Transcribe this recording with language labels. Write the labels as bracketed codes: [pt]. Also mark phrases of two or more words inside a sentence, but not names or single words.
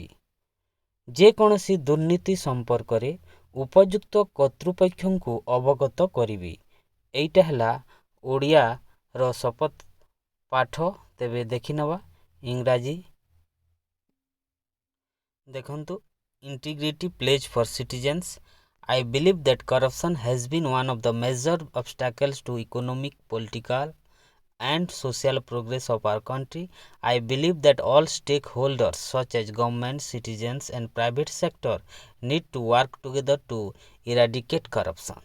[or] ଯେ କୌଣସି ଦୁର୍ନୀତି ସମ୍ପର୍କ ରେ ଉପଯୁକ୍ତ କର୍ତ୍ତୃପକ୍ଷ କୁ ଅବଗତ କରିବି। ଏଇଟା ହେଲା ଓଡ଼ିଆ ର ଶପଥ ପାଠ। ତେବେ ଦେଖି ନବା ଇଂରାଜୀ। [en] देखंतु integrity pledge for citizens. I believe that corruption has been one of the major obstacles to economic, political and social progress of our country. I believe that all stakeholders such as government, citizens and private sector need to work together to eradicate corruption.